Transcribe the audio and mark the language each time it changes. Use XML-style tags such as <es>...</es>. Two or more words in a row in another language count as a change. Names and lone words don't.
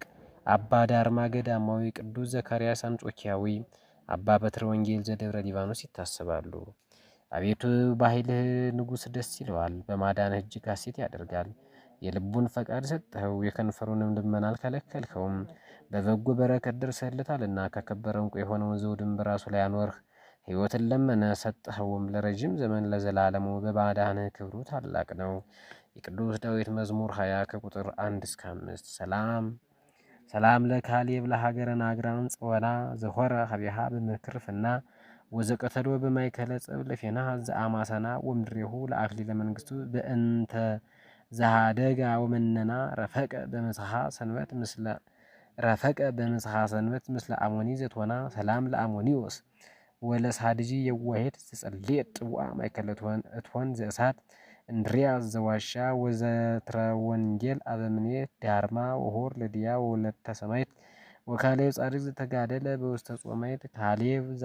<am>አባ ዳርማ ገዳማዊ፣ ቅዱስ ዘካርያስ አንጾኪያዊ፣ አባ በትረ ወንጌል ዘደብረ ሊባኖስ ይታሰባሉ። አቤቱ በኃይልህ ንጉሥ ደስ ይለዋል፣ በማዳንህ እጅግ ሐሴት ያደርጋል። የልቡን ፈቃድ ሰጠኸው፣ የከንፈሩንም ልመና አልከለከልኸውም። በበጎ በረከት ደርሰህለታልና ከከበረ ዕንቁ የሆነውን ዘውድም በራሱ ላይ አኖርህ። ሕይወትን ለመነ ሰጠኸውም፣ ለረጅም ዘመን ለዘላለሙ። በማዳንህ ክብሩ ታላቅ ነው። የቅዱስ ዳዊት መዝሙር 20 ከቁጥር 1 እስከ 5።</am> <gez>ሰላም ለካሌብ ለሀገረ ናግራን ጽወና ዘሆረ ሀቢሃ በምክርፍና ወዘቀተሎ በማይከለ ጸብ ለፌና ዘአማሰና ወምድሬሁ ለአክሊለ መንግስቱ በእንተ ዘሃደጋ ወመነና ረፈቀ በምስሐ ሰንበት ምስለ አሞኒ ዘቶና። ሰላም ለአሞኒዮስ ወለሳድጂ የዋሄት ዘጸልየት ጥቡአ ማይከለ እትሆን ዘእሳት እንድሪያስ ዘዋሻ ወዘትረ ወንጌል አበምኔት ዳርማ ወሆር ለድያ ወለተ ሰማይት ወካሌብ ጻድቅ ዘተጋደለ በውስተ ጾማይት። ካሌብ</gez>